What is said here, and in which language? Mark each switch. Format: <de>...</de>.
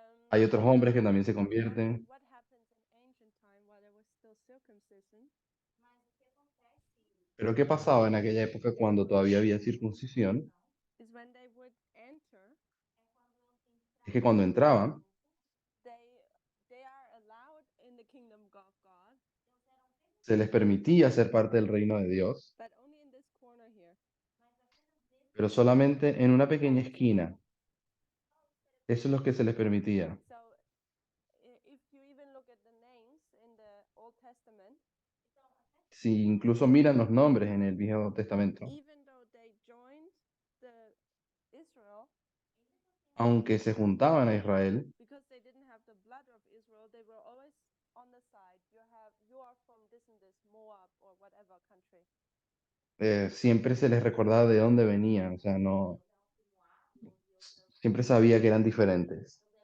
<es>hay otros hombres que también se convierten.</es> <en>What happens in ancient time while there was still circumcision?</en> <es>Pero ¿qué pasaba en aquella época cuando todavía había circuncisión?</es> <en>Is when they would enter,</en> <es>Es que cuando entraban,</es> <en>they are allowed in the kingdom of God,</en> <es>se les permitía ser parte del reino de Dios,</es> <en>but only in this corner here.</en> <es>pero solamente en una pequeña esquina. Eso es lo que se les permitía.</es> <en>So if you even look at the names in the Old Testament,</en> <es>Si incluso miran los nombres en el Viejo Testamento,</es> <en>even though they joined the Israel,</en> <es>aunque se juntaban a Israel,</es> <en>because they didn't have the blood of Israel, they were always on the side. You are from this and this, Moab or whatever country.</en> <es>siempre se les recordaba de dónde venían, o sea, no, siempre sabía que eran diferentes.</es>